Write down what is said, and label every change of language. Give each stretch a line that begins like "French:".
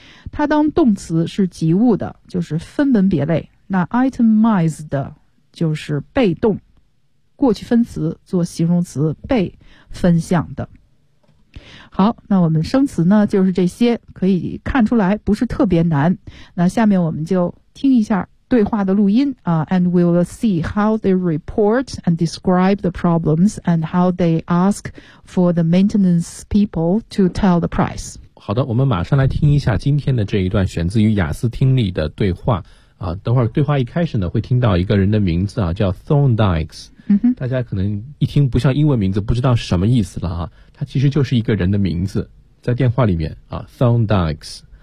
Chinese: 它当动词是及物的，就是分门别类。那 itemized 就是被动过去分词，做形容词被分项的。好，那我们生词呢就是这些，可以看出来不是特别难。那下面我们就听一下对话的录音啊、
English: and we will see how they report and describe the problems and how they ask for the maintenance people to tell the price。
Chinese: 好的，我们马上来听一下今天的这一段选自于雅思听力的对话啊。等会儿对话一开始呢会听到一个人的名字啊，叫 Thorndykes。大家可能一听不像英文名字，不知道是什么意思了啊。它其实就是一个人的名字，在电话里面啊 ，Thorndykes。